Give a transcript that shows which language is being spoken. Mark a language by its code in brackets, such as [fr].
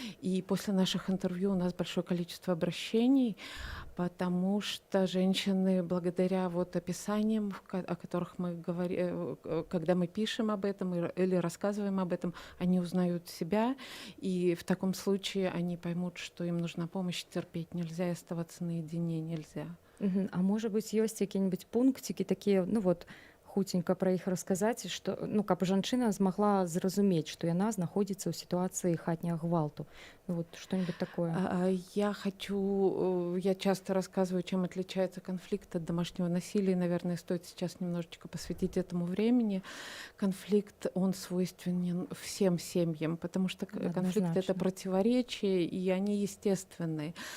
[ru] И после наших интервью у нас большое количество обращений, потому что женщины, благодаря описаниям, о которых мы говорим, когда мы пишем об этом или рассказываем об этом, они узнают себя, и в таком случае они поймут, что им нужна помощь, терпеть нельзя, и оставаться наедине нельзя. А может быть, есть какие-нибудь пунктики такие, [be] хутенька пра іх расказаць, што ну каб жанчына змагла зразумець, што яна знаходзіцца ў сітуацыі хатняга гвалту. [ru] Ну, вот что-нибудь такое. Я часто рассказываю, чем отличается конфликт от домашнего насилия, и, наверное, стоит сейчас немножечко посвятить этому времени. Конфликт, он свойственен всем семьям, потому что конфликт — это противоречия, и они естественные.